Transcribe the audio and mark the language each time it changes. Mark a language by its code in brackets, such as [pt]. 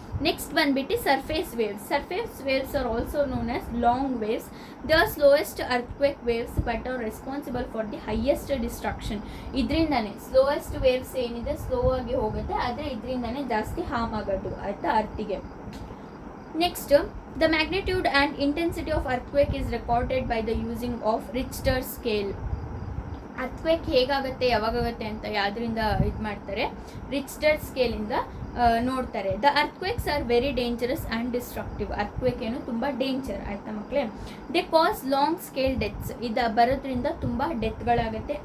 [en] next [kn] ಬಂದ್ಬಿಟ್ಟು [en] Surface waves are also known as long waves. The slowest earthquake waves but are responsible for the highest destruction. [kn] ಇದರಿಂದನೇ slowest waves ಏನಿದೆ slow ಆಗಿ ಹೋಗುತ್ತೆ, ಆದರೆ ಇದರಿಂದನೇ ಜಾಸ್ತಿ harm ಆಗೋದು ಆಯಿತಾ ಅರ್ಥಿಗೆ. [en] Next, the magnitude and intensity of earthquake is recorded by the using of Richter scale. [kn] ಅರ್ಥ್ಕ್ವೇಕ್ ಹೇಗಾಗುತ್ತೆ ಯಾವಾಗುತ್ತೆ ಅಂತ ಯಾವುದರಿಂದ ಇದು ಮಾಡ್ತಾರೆ, ರಿಚ್ಟರ್ ಸ್ಕೇಲಿಂದ ನೋಡ್ತಾರೆ. [en] The earthquakes are very dangerous and destructive. [kn] ಅರ್ಥ್ಕ್ವೇಕ್ ಏನು ತುಂಬ ಡೇಂಜರ್ ಆಯಿತಾ ಮಕ್ಕಳೇ. [en] They cause long scale deaths. [kn] ಇದು ಬರೋದ್ರಿಂದ ತುಂಬ ಡೆತ್ಗಳಾಗುತ್ತೆ.